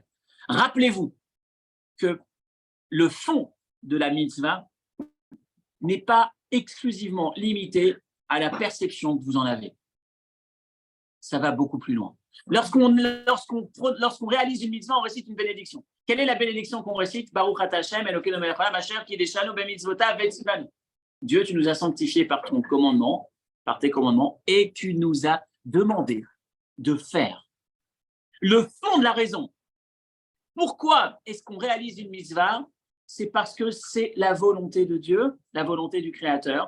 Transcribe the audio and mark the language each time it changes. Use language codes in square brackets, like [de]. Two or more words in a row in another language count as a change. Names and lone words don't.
[fr] Rappelez-vous que le fond de la mitzvah n'est pas exclusivement limité à la perception que vous en avez. Ça va beaucoup plus loin. Lorsqu'on réalise une mitzvah, on récite une bénédiction. Quelle est la bénédiction qu'on récite? [he] ברוך אתה השם אלוקינו מלך העולם אשר קדשנו במצוותיו וצונו. [fr] Dieu, tu nous as sanctifiés par ton commandement, par tes commandements, et tu nous as demandé de faire. Le fond de la raison. Pourquoi est-ce qu'on réalise une mitzvah? C'est parce que c'est la volonté de Dieu, la volonté du Créateur.